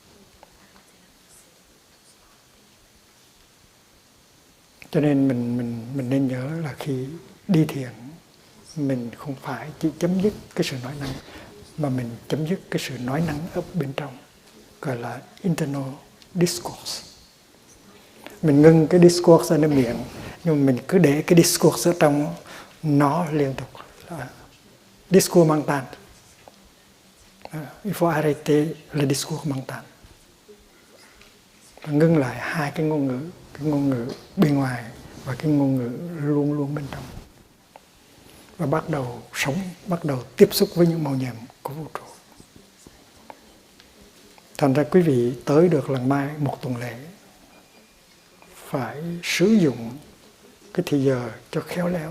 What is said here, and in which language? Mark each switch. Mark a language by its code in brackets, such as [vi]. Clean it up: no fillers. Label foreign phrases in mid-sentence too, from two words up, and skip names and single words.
[vi] Cho nên mình nên nhớ là khi đi thiền, mình không phải chỉ chấm dứt cái sự nói năng, mà mình chấm dứt cái sự nói năng ở bên trong, gọi là [en] internal discourse. [vi] Mình ngưng cái discourse ở nơi miệng, nhưng mà mình cứ để cái discourse ở trong nó liên tục. [fr] Discours mental. Il faut arrêter le discours mental. [vi] Ngưng lại hai cái ngôn ngữ bên ngoài và cái ngôn ngữ luôn luôn bên trong. Và bắt đầu sống, bắt đầu tiếp xúc với những màu nhiệm của vũ trụ. Thành ra quý vị tới được lần mai một tuần lễ, phải sử dụng cái thời giờ cho khéo léo.